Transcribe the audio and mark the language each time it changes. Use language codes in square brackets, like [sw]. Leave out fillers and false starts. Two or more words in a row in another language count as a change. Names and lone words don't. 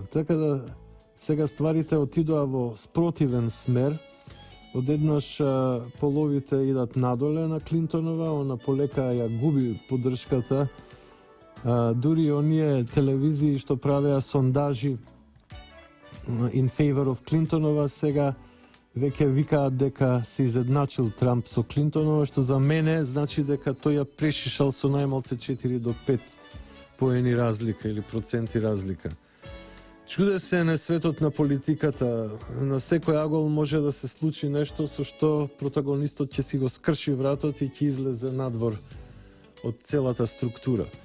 [mk] Така да сега стварите отидоа во спротивен смер. Одеднаш половите идат надоле на Клинтонова, она полека ја губи поддршката. Дури оние телевизии што правеа сондажи [en] in favor of [mk] Клинтонова сега веќе викаат дека се изедначил Трамп со Клинтонова, што за мене значи дека тој ја прешишал со најмалце 4 до 5 поени разлика или проценти разлика. Чуде се на светот на политиката, на секој агол може да се случи нешто со што протагонистот ќе си го скрши вратот и ќе излезе надвор од целата структура.